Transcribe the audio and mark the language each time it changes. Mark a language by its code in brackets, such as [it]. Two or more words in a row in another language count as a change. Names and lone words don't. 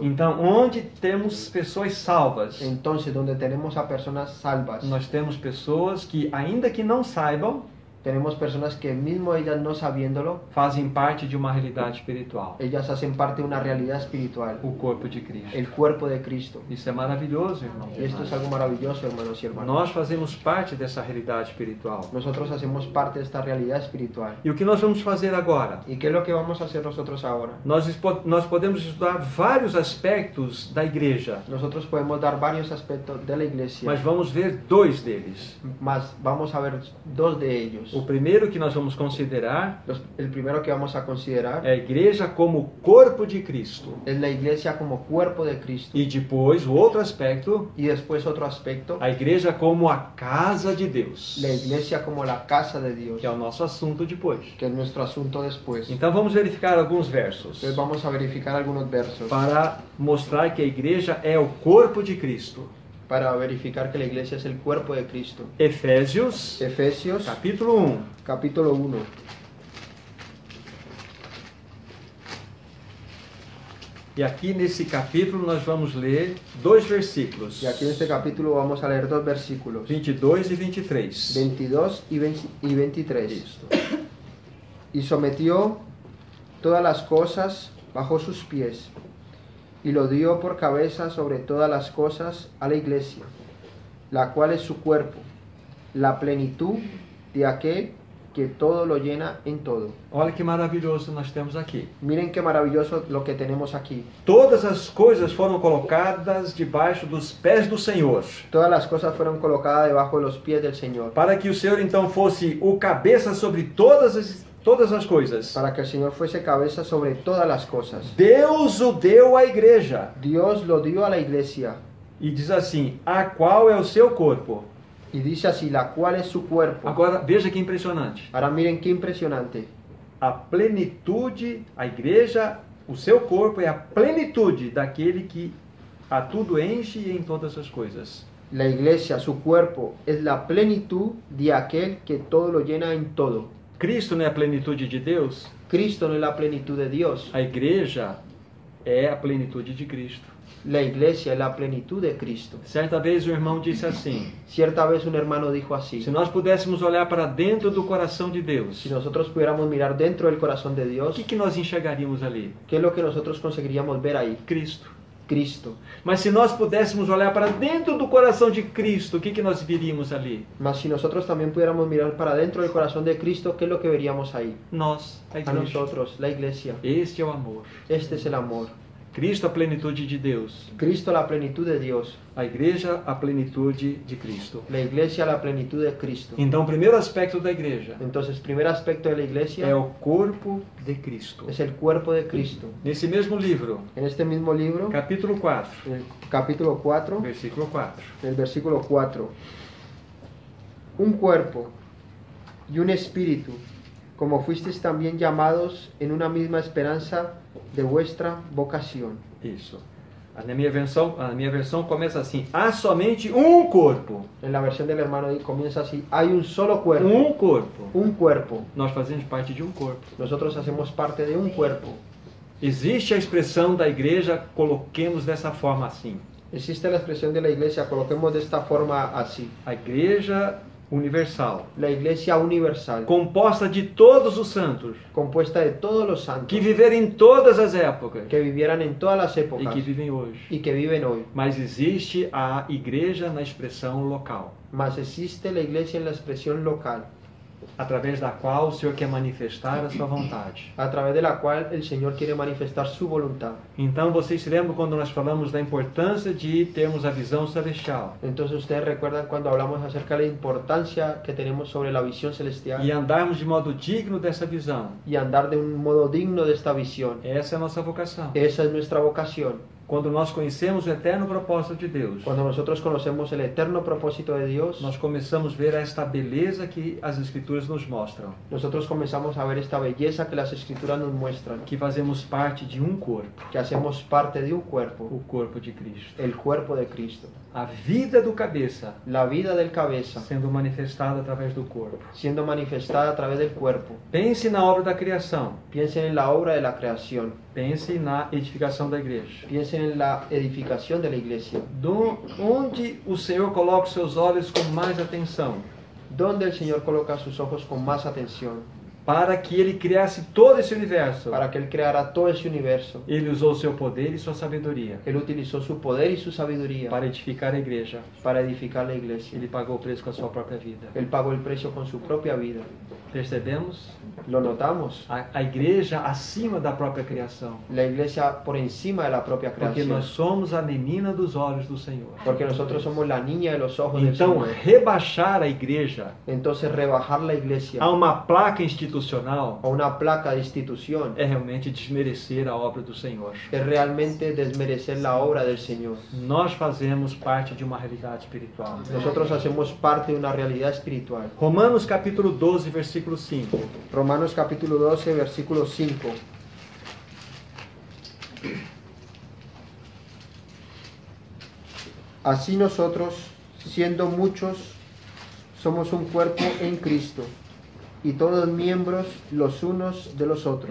[pt] Então, onde temos pessoas salvas, [es] Entonces, donde tenemos a personas salvas, [pt] nós temos pessoas que, ainda que não saibam, [es] tenemos personas que mismo ellas no sabiéndolo, [pt] fazem parte de uma realidade espiritual, [es] ellas hacen parte de una realidad espiritual, [pt] o corpo de Cristo. [es] el cuerpo de Cristo. [pt] Isso é maravilhoso, irmão. [es] Y esto es algo maravilloso, hermanos y hermanas. [pt] Nós fazemos parte dessa realidade espiritual. [es] Nosotros hacemos parte de esta realidad espiritual. [pt] E o que nós vamos fazer agora? [es] ¿Y qué es lo que vamos a hacer nosotros ahora? [pt] Nós podemos estudar vários aspectos da igreja, [es] Nosotros podemos dar varios aspectos de la iglesia, [pt] mas vamos ver dois deles. [es] mas vamos a ver dos de ellos. [pt] O primeiro que nós vamos considerar [es] El primero que vamos a considerar [pt] é a igreja como corpo de Cristo. [es] es la iglesia como cuerpo de Cristo. [pt] E depois, o outro aspecto, [es] Y después otro aspecto, [pt] a igreja como a casa de Deus, [es] la iglesia como la casa de Dios, [pt] que é o nosso assunto depois. [es] que es nuestro asunto después. [pt] Então vamos verificar alguns versos [es] Entonces vamos a verificar algunos versos [pt] para mostrar que a igreja é o corpo de Cristo. [es] para verificar que la iglesia es el cuerpo de Cristo. [pt] Efésios, [es] Efesios [pt] capítulo 1. [es] capítulo 1. [pt] E aqui nesse capítulo nós vamos ler dois versículos, [es] Y aquí en este capítulo vamos a leer dos versículos, [pt] 22 e 23. [es] 22 y 23. [pt] Isso. [es] Y sometió todas las cosas bajo sus pies, y lo dio por cabeza sobre todas las cosas a la iglesia, la cual es su cuerpo, la plenitud de aquel que todo lo llena en todo. [pt] Olha que maravilhoso nós temos aqui. [es] Miren qué maravilloso lo que tenemos aquí. [pt] Todas as coisas foram colocadas debaixo dos pés do Senhor, [es] Todas las cosas fueron colocadas debajo de los pies del Señor, [pt] para que o Senhor então fosse o cabeça sobre todas as coisas. [es] para que el Señor fuese cabeza sobre todas las cosas. [pt] Deus o deu à igreja. [es] Dios lo dio a la iglesia, [pt] E diz assim, a qual é o seu corpo. [es] y dice así, la cual es su cuerpo. [pt] Agora, veja que impressionante. [es] Ahora miren qué impresionante. [pt] A plenitude, a igreja, o seu corpo é a plenitude daquele que a tudo enche em todas as coisas. [es] La iglesia, su cuerpo, es la plenitud de aquel que todo lo llena en todo. [pt] Cristo não é a plenitude de Deus? [es] Cristo no es la plenitud de Dios. [pt] A igreja é a plenitude de Cristo. [es] La iglesia es la plenitud de Cristo. [pt] Certa vez o irmão disse assim, [es] Cierta vez un hermano dijo así: [pt] se nós pudéssemos olhar para dentro do coração de Deus, [es] si nosotros pudiéramos mirar dentro del corazón de [pt] o [es] Dios, [pt] que nós enxergaríamos ali? [es] ¿qué es lo que nosotros conseguiríamos ver ahí? [pt] Cristo. [es] Cristo. [pt] Mas se nós pudéssemos olhar para dentro do coração de Cristo, o que nós viríamos ali? [es] Mas si nosotros también pudiéramos mirar para dentro del corazón de Cristo, ¿qué es lo que veríamos ahí? [pt] Nós, a A igreja. [es] nosotros, la iglesia. [pt] Este é o amor. [es] Este es el amor. [pt] Cristo, a plenitude de Deus. [es] Cristo, la plenitud de Dios. [pt] A igreja, a plenitude de Cristo. [es] La iglesia, la plenitud de Cristo. [pt] Então, o primeiro aspecto da igreja [es] Entonces, primer aspecto de la [pt] é [es] iglesia [pt] o corpo de Cristo. [es] es el cuerpo de Cristo. [pt] Nesse mesmo livro, [es] En este mismo libro, [pt] capítulo 4, [es] en el capítulo 4, [pt] versículo 4. [es] en el versículo 4, un cuerpo y un espíritu, como fuisteis también llamados en una misma esperanza de vuestra vocación. [pt] Isso. Na minha versão começa assim: há somente corpo. [es] En la versión del hermano comienza así: hay un solo cuerpo. [pt] Corpo. [es] Un cuerpo. [pt] Nós fazemos parte de corpo. [es] Nosotros hacemos parte de un cuerpo. [pt] Existe a expressão da igreja, coloquemos dessa forma assim. [es] Existe la expresión de la iglesia, coloquemos de esta forma así. [pt] A igreja universal, [es] La iglesia universal, [pt] composta de todos os santos, [es] compuesta de todos los santos, [pt] que viveram em todas as épocas [es] que vivieran en todas las [pt] e [es] épocas [pt] que vivem hoje. [es] y que viven hoy. [pt] Mas existe a igreja na expressão local, [es] Mas existe la iglesia en la expresión local, [pt] através da qual o Senhor quer manifestar a sua vontade. [es] a través de la cual el Señor quiere manifestar su voluntad. [pt] Então, vocês se lembram quando nós falamos da importância de termos a visão celestial [es] Entonces ustedes recuerdan cuando hablamos acerca de la importancia que tenemos sobre la visión celestial [pt] e andarmos de modo digno dessa visão. [es] y andar de un modo digno de esta visión. [pt] Essa é a nossa vocação. [es] Esa es nuestra vocación. [pt] Quando nós conhecemos o eterno propósito de Deus, [es] Cuando nosotros conocemos el eterno propósito de Dios, [pt] nós começamos a ver esta beleza que as Escrituras nos mostram, [es] nosotros comenzamos a ver esta belleza que las escrituras nos muestran, [pt] que fazemos parte de corpo, [es] que hacemos parte de un cuerpo, [pt] o corpo de Cristo. [es] el cuerpo de Cristo. [pt] A vida do cabeça [es] La vida del cabeza [pt] sendo manifestada através do corpo. [es] siendo manifestada a través del cuerpo. [pt] Pense na obra da criação, [es] Piensen en la obra de la creación, [pt] pense na edificação da igreja. [es] piensen en la edificación de la iglesia, [pt] Onde o Senhor coloca os seus olhos com mais atenção, [es] donde el Señor coloca sus ojos con más atención [pt] para que Ele criasse todo esse universo. [es] para que Él creara todo ese universo. [pt] Ele usou seu poder e sua sabedoria [es] Él utilizó su poder y su sabiduría [pt] para edificar a igreja. [es] para edificar la iglesia. [pt] Ele pagou o preço com a sua própria vida. [es] Él pagó el precio con su propia vida. [pt] Percebemos? [es] Lo notamos. [pt] A igreja acima da própria criação. [es] La iglesia por encima de la propia [pt] Porque [es] creación. [pt] nós somos a menina dos olhos do Senhor. [es] Porque nosotros somos la niña de los ojos del [pt] Então, [es] Señor. [pt] rebaixar a igreja [es] Entonces rebajar la iglesia [pt] a uma placa institucional [es] a una placa de institución [pt] é realmente desmerecer a obra do Senhor. [es] es realmente desmerecer la obra del Señor. [pt] Nós fazemos parte de uma realidade espiritual. [es] Nosotros hacemos parte de una realidad espiritual. [pt] Romanos capítulo 12, versículo 5. [es] Romanos capítulo 12, versículo 5. Así nosotros, siendo muchos, somos un cuerpo en Cristo, y todos miembros los unos de los otros.